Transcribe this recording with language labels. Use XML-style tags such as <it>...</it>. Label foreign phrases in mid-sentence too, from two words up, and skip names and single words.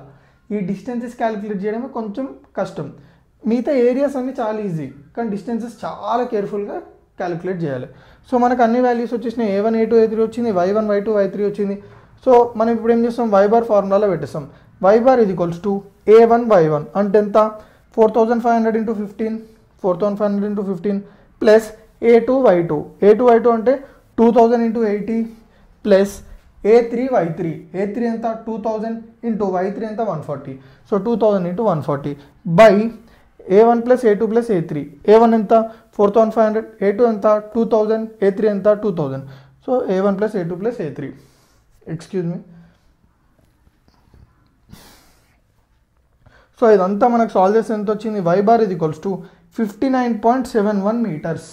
<te>ఈ</te> <en>distances calculate</en> <te>చేయడమే కొంచెం కష్టం. మిగతా ఏరియాస్ అన్నీ చాలా ఈజీ, కానీ డిస్టెన్సెస్ చాలా కేర్ఫుల్గా క్యాలిక్యులేట్ చేయాలి. సో మనకు అన్ని వాల్యూస్ వచ్చేసినాయి, a1 a2 a3 వచ్చింది, y1 y2 y3 వచ్చింది. సో మనం ఇప్పుడు ఏం చేస్తాం,</te> <en>y bar</en> <te>ఫార్ములాలో పెట్టేస్తాం.</te> <en>y bar</en> <te>ఇది</te> <en>equals to a1 y1</en> <te>అంటే ఎంత 4500 × 15 4500 × 15 ప్లస్ a2 y2 అంటే 2000 × 80 ప్లస్ a3 y3 ఎంత 2000 × y3 ఎంత 140.</te> <en>so 2000 × 140 by a1 + a2 + a3.</en> <te>a1 ఎంత 4500, a2 ఎంత 2000, a3 ఎంత 2000.</te> <en>so a1 + a2 + a3 excuse me.</en> <te>సో ఇదంతా మనకు సాల్వ్ చేస్తే ఎంత వచ్చింది,</te> <en>y bar</en> <te>ఇది</te> <en>equals to 59.71 meters.</en>